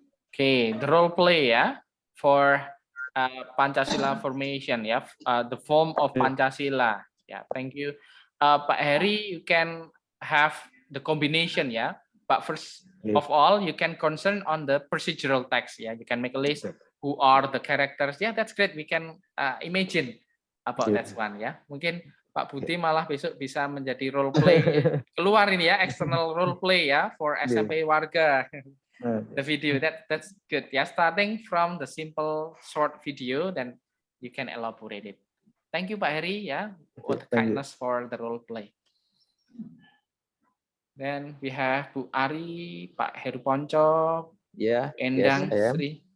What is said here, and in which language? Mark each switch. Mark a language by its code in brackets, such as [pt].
[en] Okay, the role play ya for Pancasila formation ya, the form of Pancasila. Yeah, thank you, Pak Heri. You can have the combination ya, but first of all you can concern on the procedural text ya. You can make a list who are the characters. Yeah, that's great. We can imagine about that one ya. [id] Mungkin Pak Budi malah besok bisa menjadi role play keluar ini ya, [en] external role play ya for SMP Warga. The video that's good. Yeah, starting from the simple short video, then you can elaborate it. Thank you, Pak Heri. Yeah, with kindness for the role play. Then we have Bu Ari, Pak Heru Ponco, Endang Sri.